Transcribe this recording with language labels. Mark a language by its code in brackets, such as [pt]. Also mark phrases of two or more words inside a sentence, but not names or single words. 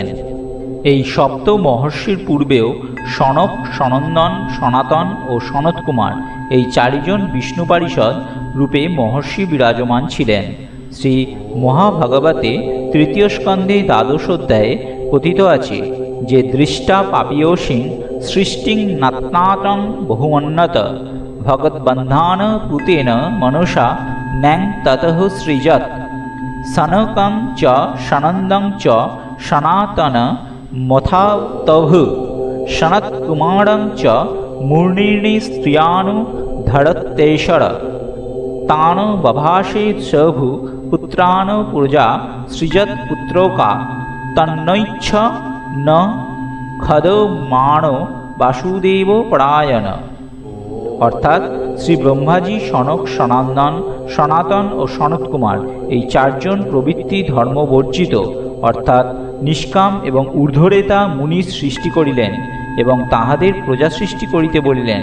[bn] এই সপ্ত মহর্ষির পূর্বেও সনক, সনন্দন, সনাতন ও সনত কুমার এই 4 জন বিষ্ণু পারিষদ রূপে মহর্ষি বিরাজমান ছিলেন। শ্রী মহাভাগবতে 3য় স্কন্ধে 12 অধ্যায়ে কথিত আছে যে [sa] দৃষ্টা পাপীয়সিং সৃষ্টিং নাত্নাতং বহুমন্নত ভগৎবন্ধান পুতেন মনসা ন্যাং ততঃ সৃজত। সনকং চ সনন্দং চ সনাতন মথাতভ সনৎকুমারং চ মূর্ণির্ণি স্ত্রিয়ানু ধরতেশ্বর। তান বভাষে সভু পুত্রান প্রজা সৃজত পুত্রকা তন্নৈচ্ছ ন খদমাণো বাসুদেব পরায়ণ। [bn] অর্থাৎ শ্রী ব্রহ্মাজি, সনক, সনন্দন, সনাতন ও সনত কুমার এই 4 জন প্রবৃত্তি ধর্মবর্জিত অর্থাৎ নিষ্কাম এবং ঊর্ধ্বরেতা মুনি সৃষ্টি করিলেন এবং তাহাদের প্রজা সৃষ্টি করিতে বলিলেন।